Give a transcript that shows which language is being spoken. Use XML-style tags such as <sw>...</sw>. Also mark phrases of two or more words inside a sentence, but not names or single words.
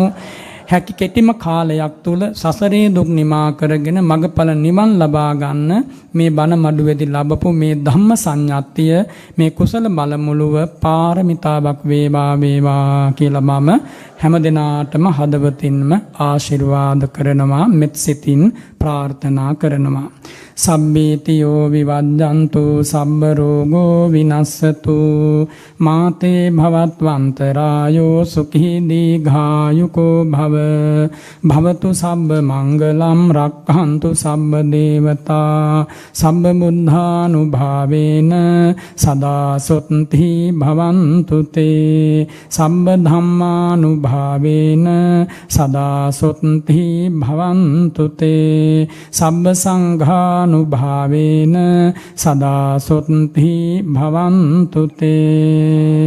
<si>හැකි කෙටිම කාලයක් තුල සසරේ දුක් නිමා කරගෙන මගඵල නිවන් ලබා ගන්න මේ බණ මඩුවේදී ලැබපු මේ ධම්ම සංඥාත්තිය මේ කුසල බල මුලුව පාරමිතාවක් වේවා වේවා කියලා මම හැම දිනාටම හදවතින්ම ආශිර්වාද කරනවා, මෙත් සිතින් ප්‍රාර්ථනා කරනවා.</si> <pi>සබ්බීතියෝ විවද්දන්තු සබ්බ රෝගෝ විනස්සතු මාතේ භවත්වන්තරායෝ සුඛී දීඝායුකෝ භව භවතු සබ්බ මංගලම් රක්ඛන්තු සබ්බ දේවතා සබ්බ බුද්ධානුභාවේන සදා සොත්ති භවන්තු තේ සබ්බ ධම්මානුභාවේන සදා සොත්ති භවන්තු තේ සබ්බ සංඝා නුභාවේන සදා සොත්ති භවන්තු තේ.</pi>